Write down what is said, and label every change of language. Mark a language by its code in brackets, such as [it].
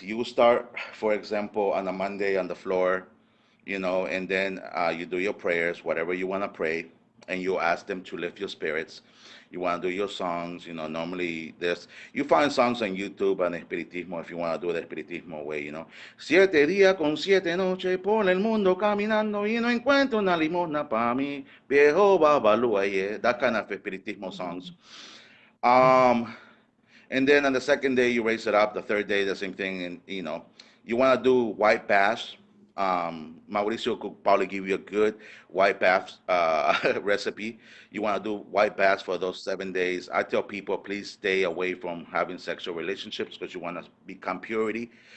[en] You start, for example, on a Monday on the floor, and then you do your prayers, whatever you want to pray, and you ask them to lift your spirits. You want to do your songs. Normally you find songs on YouTube on espiritismo if you want to do the espiritismo way. [es] 7 días con 7 noches por el mundo caminando y no encuentro una limosna para mí, viejo babalúa, yeah. [en] That kind of espiritismo songs. Um, and then on the second day, you raise it up. The third day, the same thing. And, you want to do white baths. Mauricio could probably give you a good white bath recipe. You want to do white baths for those 7 days. I tell people, please stay away from having sexual relationships because you want to become purity.